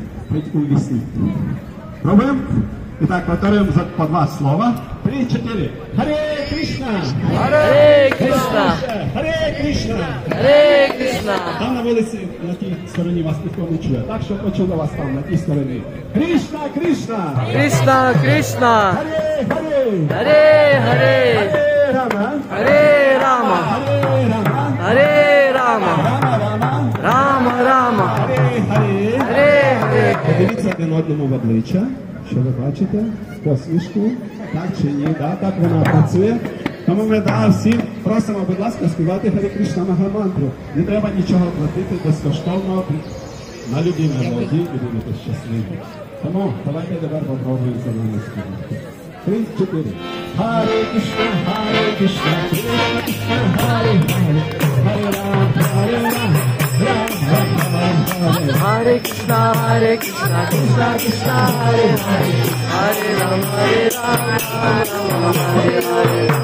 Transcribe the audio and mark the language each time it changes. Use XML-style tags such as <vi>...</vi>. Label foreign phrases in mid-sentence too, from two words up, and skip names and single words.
<uk>Хоч у вісні. Пробуємо? І так, повторюємо по два слова. 3, 4. Харе Кришна! Харе Кришна! Харе Кришна! Харе Кришна! Там на вулиці, на тій стороні вас ніхто не чує. Так, що почули вас там, на тій стороні. Кришна, Кришна! Кришна, Кришна! Харе, Харе! Харе, Харе! Харе Рама! Харе Рама! Харе Рама! Харе Рама! Рама, Рама! Рама, Рама! Харе, Харе! Харе, Харе! Подивіться один одному в обличчя, що ви бачите, посмішку, так чи ні, так вона працює. Тому ми всім просимо, будь ласка, співати Харі Кришна Магамантру. Не треба нічого платити безкоштовно на любій мелодії і будете щасливі. Тому давайте тепер попробуємо за нами співати. 3, 4. Харе Кришна, Харе Кришна, Кришна Кришна, Харе Харе, Харе Рам, Харе Рам, Рам Рам Харе. Hare Krishna, Krishna Krishna, Hare Hare, Hare Ram, Ram Hare Hare.</uk>